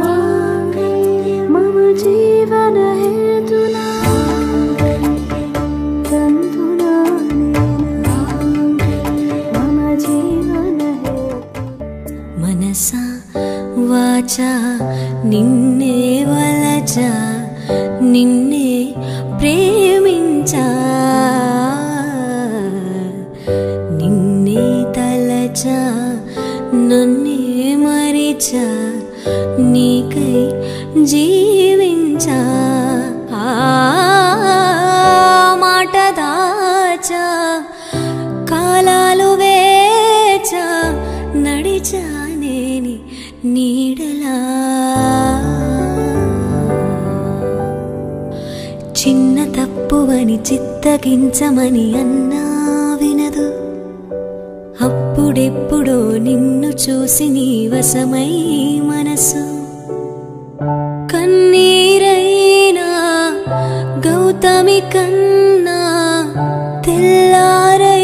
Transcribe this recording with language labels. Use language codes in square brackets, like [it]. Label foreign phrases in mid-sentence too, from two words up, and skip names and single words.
[sa] मम जीवनहेतुना तन्तुनानेन मम जीवनहेतुना मनसा वाचा [te] నిన్నే వలచా నిన్నే ప్రేమించా నిన్నే తలచా నన్నే మరిచా నీకై జీవించా మాట దాచా కాలాలు వేచా నడిచా నేని నీడలా చిన్న తప్పువని చిత్తగించమని అన్నా వినదు అప్పుడెప్పుడో నిన్ను చూసి నీ వశమై మనసు కన్నీరైనా గౌతమి కన్నా తెల్లా